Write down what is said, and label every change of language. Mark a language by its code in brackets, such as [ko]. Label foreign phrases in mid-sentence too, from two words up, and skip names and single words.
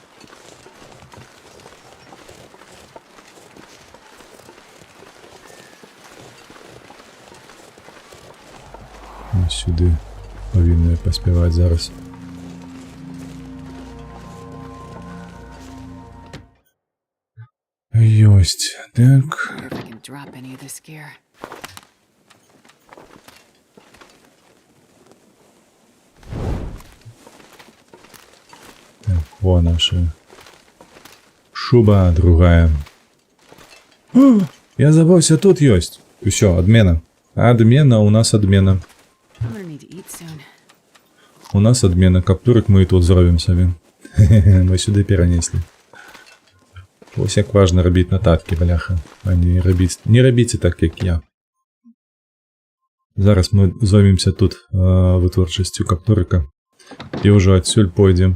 [be] Сюди павінны паспяваць зараз. Ёсць, так. [en] Wonder if I can drop any of this gear. [be] Так, во наша шуба другая. О, я забыўся, тут ёсць. Усё, адмена. Адмена, у нас адмена. [en] I'm gonna need to eat soon. [be] У нас адмена, каптурик мы і тут зробім сабі. Мы сюды перанеслі. Вось як важна рабіць нататкі, бляха, а не рабіце так, як я. Зараз мы зоймемся тут вытворчасцю каптурика і ўжо адсюль пойдзем.